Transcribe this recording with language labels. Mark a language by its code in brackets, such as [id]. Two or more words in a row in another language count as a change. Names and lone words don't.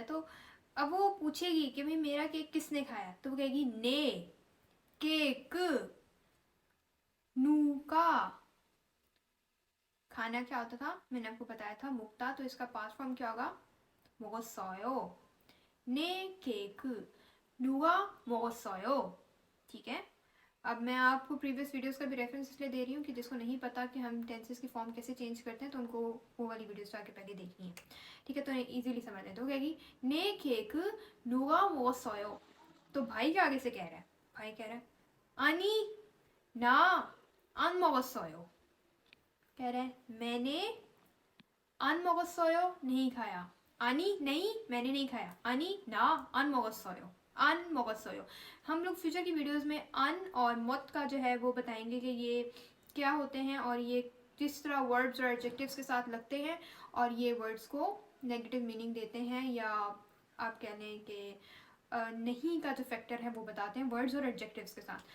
[hi] तो अब वो पूछेगी कि भाई मेरा केक किसने खाया, तो वो कहेगी [ko] 네 케이크 누가. [hi] खाना क्या होता था मैंने आपको बताया था, मुक्ता, तो इसका [en] past form [hi] क्या होगा? [ko] 먹었어요. 네 케이크 누가 먹었어요, [hi] ठीक है? अब मैं आपको [en] previous videos [hi] का भी रेफरेंस इसलिए दे रही हूँ कि जिसको नहीं पता कि हम टेंसेस की फॉर्म कैसे चेंज करते हैं तो उनको वो वाली वीडियोस जाके पहले देखनी है, ठीक है? तो इजीली समझ लेते हो। कहेगी [ko] 네 케이크 누가 먹었어요, [hi] तो भाई के आगे से कह रहा है, भाई कह रहा है [ko] 아니 나 안 먹었어요, [hi] कह रहा है मैंने 안 먹었어요 नहीं खाया, 아니 नहीं मैंने नहीं खाया, [ko] 아니 나 안 먹었어요, अन 먹었어요। [hi] हम लोग फ्यूचर की वीडियोस में अन और मत का जो है वो बताएंगे कि ये क्या होते हैं और ये किस तरह वर्ड्स और एडजेक्टिव्स के साथ लगते हैं और ये वर्ड्स को [en] negative meaning [hi] देते हैं, या आप कह लें कि नहीं का जो फैक्टर है वो बताते हैं वर्ड्स और एडजेक्टिव्स के साथ।